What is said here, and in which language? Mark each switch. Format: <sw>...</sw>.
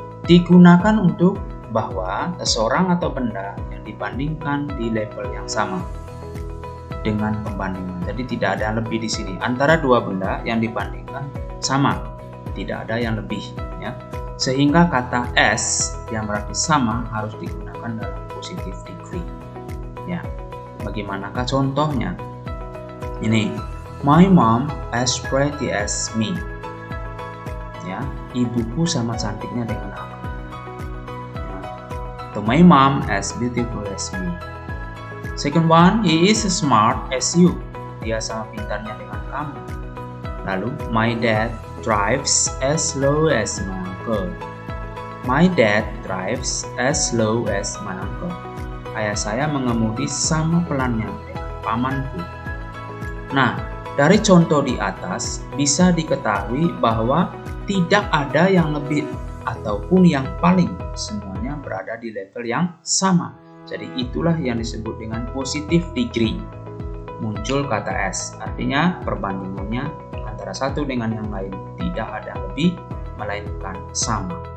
<id>Digunakan untuk bahwa seseorang atau benda yang dibandingkan di level yang sama dengan pembandingan. Jadi tidak ada yang lebih di sini. Antara dua benda yang dibandingkan sama, tidak ada yang lebih, ya. Sehingga kata S yang berarti sama harus digunakan dalam positive degree. Ya. Bagaimanakah contohnya?</id> <en>Ini, my mom as pretty as me.</en> <id>Ya, ibuku sama cantiknya dengan aku.</id> <en>So my mom as beautiful as me. Second one, he is as smart as you.</en> <id>Dia sama pintarnya dengan kamu.</id> <en>Lalu, my dad drives as slow as my uncle. My dad drives as slow as my uncle.</en> <id>Ayah saya mengemudi sama pelannya dengan pamanku. Nah, dari contoh di atas bisa diketahui bahwa tidak ada yang lebih ataupun yang paling, semuanya berada di level yang sama. Jadi itulah yang disebut dengan positive degree. Muncul kata S, artinya perbandingannya antara satu dengan yang lain tidak ada lebih, melainkan sama.</id>